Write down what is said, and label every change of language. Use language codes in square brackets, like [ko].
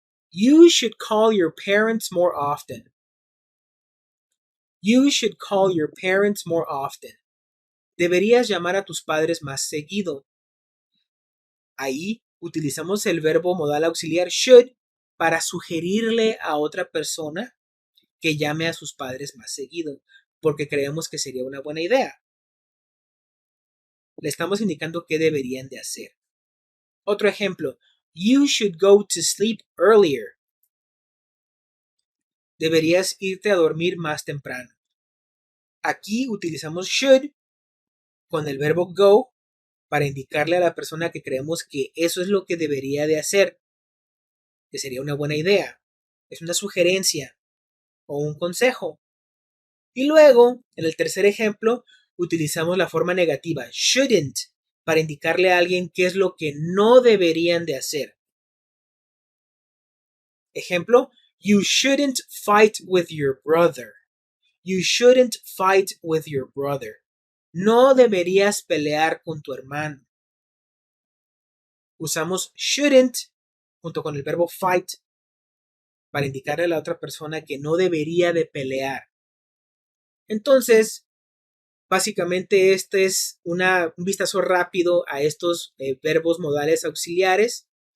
[en] You should call your parents more often. You should call your parents more often. [es] Deberías llamar a tus padres más seguido. Ahí utilizamos el verbo modal auxiliar should para sugerirle a otra persona que llame a sus padres más seguido, porque creemos que sería una buena idea. Le estamos indicando qué deberían de hacer. Otro ejemplo. [en] You should go to sleep earlier. [es] Deberías irte a dormir más temprano. Aquí utilizamos should con el verbo go para indicarle a la persona que creemos que eso es lo que debería de hacer, que sería una buena idea. Es una sugerencia o un consejo. Y luego, en el tercer ejemplo, utilizamos la forma negativa shouldn't para indicarle a alguien qué es lo que no deberían de hacer. [en] Ejemplo, you shouldn't fight with your brother. You shouldn't fight with your brother. [es] No deberías pelear con tu hermano. Usamos shouldn't junto con el verbo fight para indicarle a la otra persona que no debería de pelear. Entonces, básicamente este es un vistazo rápido a estos verbos modales auxiliares.